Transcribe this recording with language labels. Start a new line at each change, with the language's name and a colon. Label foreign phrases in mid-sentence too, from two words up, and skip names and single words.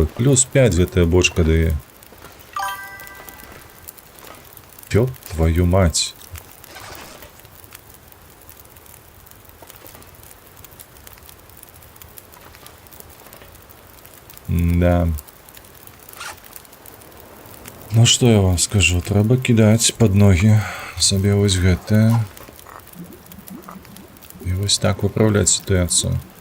Russian: Плюс 5 эта бочка дает. Ёб твою мать. Да. Ну что я вам скажу,
Ukrainian: треба кидать под ноги собі ось гэта. І ось так виправляти ситуацію.